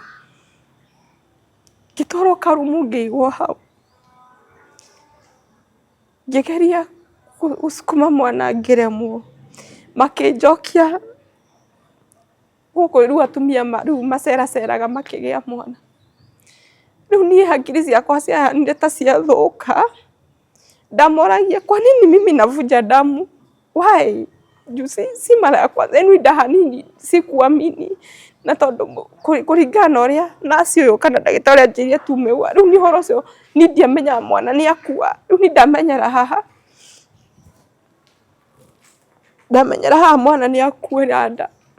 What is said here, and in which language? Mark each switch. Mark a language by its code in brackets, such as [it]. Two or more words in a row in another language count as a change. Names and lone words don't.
[ki] Ngĩtwarwo karumu ngĩigwo hau, ngĩgeria gũsukuma mwana ngĩremwo, makĩnjokia gũkũ rĩu atumia rĩu maceraceraga makĩgĩa mwana. Rĩu niĩ hakiri ciakwa ciahanire ta ciathũka, ndamoragia [sw] kwa nini mimi navuja damu? [ki] Why? [sw] Si mara ya kwanza, yaani [ki] hanini sikuamini, na tondũ kũringana na ũrĩa nurse ũyũ kana ndagĩtarĩ anjĩrire tumeua, rĩu nĩ ũhoro ũcio niĩ ndiamenyaga mwana nĩ akua. Rĩu niĩ ndamenyera haha mwana nĩ akuĩra nda.